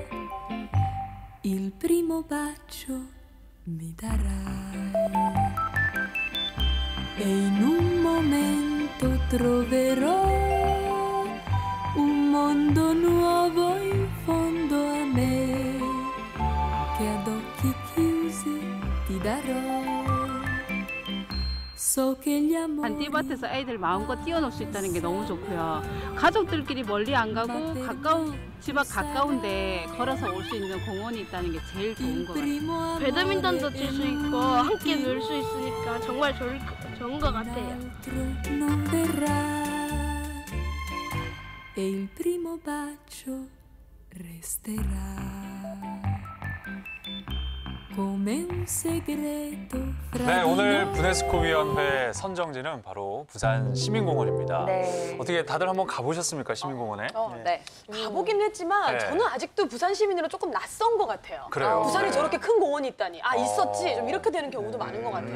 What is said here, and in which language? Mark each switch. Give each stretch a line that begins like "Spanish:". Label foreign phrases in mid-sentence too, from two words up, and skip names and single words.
Italian: Il primo bacio mi darai e in un momento troverò un mondo nuovo in fondo a me che ad occhi chiusi ti darò. So che gli amori
Korean: 잔디밭에서 애들 마음껏 뛰어놀 수 있다는 게 너무 좋고요. 가족들끼리 멀리 안 가고 집 앞 가까운데 걸어서 올 수 있는 공원이 있다는 게 제일 좋은 것 같아요. 배드민턴도 칠 수 있고 함께 놀 수 있으니까 정말 좋은 것 같아요.
Italian: non verrà e il primo bacio resterà come un segreto fra
Korean: 네,
Italian: di
Korean: 오늘
Italian: noi.
Korean: 브네스코 위원회 선정지는 바로 부산 시민공원입니다. 네. 어떻게 다들 한번 가보셨습니까, 시민공원에? 네. 가보긴 했지만 네. 저는 아직도 부산 시민으로 조금 낯선 것 같아요. 그래요? 부산에 네. 저렇게 큰 공원이 있다니. 아, 있었지. 좀 이렇게 되는 경우도 많은 것 같아요.